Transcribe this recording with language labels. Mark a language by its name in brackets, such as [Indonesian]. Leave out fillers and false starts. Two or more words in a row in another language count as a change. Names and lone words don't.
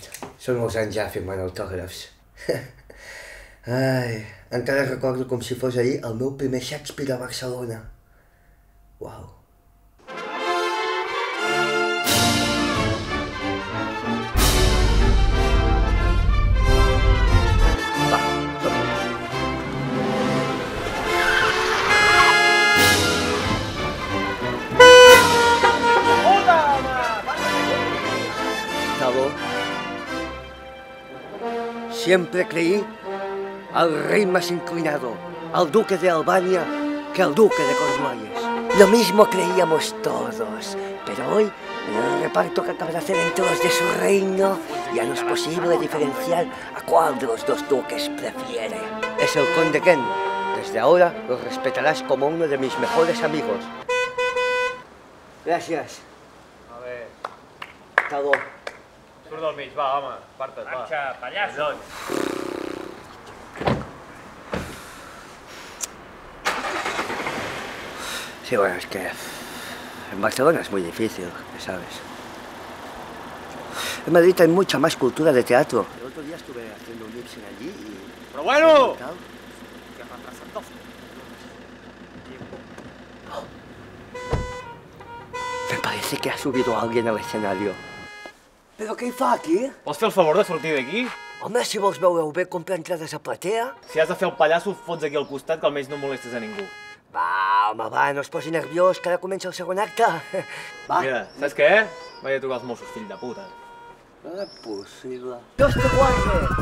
[Catalan] Són molts anys ja firmant autògrafs. Ai, encara recordo com si fos ahir el meu primer Shakespeare a Barcelona. Uau. Va, som-hi. [Spanish] Siempre creí al rey más inclinado, al duque de Albania, que al duque de Cornualles. Lo mismo creíamos todos, pero hoy, en el reparto que acaba de hacer entre los de su reino, ya no es posible diferenciar a cuál de los dos duques prefiere. Es el conde Ken. Desde ahora lo respetarás como uno de mis mejores amigos. [Catalan] Gràcies. [Spanish] A ver. [Catalan] Taló. Surt del mig, va, home, aparta't, va. Marxa, pallasso! [Spanish] Sí, bueno, es que en Barcelona es muy difícil, ya sabes. En Madrid hay mucha más cultura de teatro. El otro día estuve haciendo un Ibsen allí y... [Catalan] Però bueno! [Spanish] Me parece que ha subido alguien al escenario. ¿Pero qué [Catalan] fa aquí? Pots fer el favor de sortir d'aquí? Home, si vols veure-ho bé, compra entrades a platea. Si has de fer el pallasso, fots aquí al costat, que almenys no molestes a ningú. Va, home, va, no es posi nerviós, que ara comença el segon acte. Va. Mira, saps què? Vaig a trucar als Mossos, fill de puta. No és possible. [Spanish] Dios te guarde!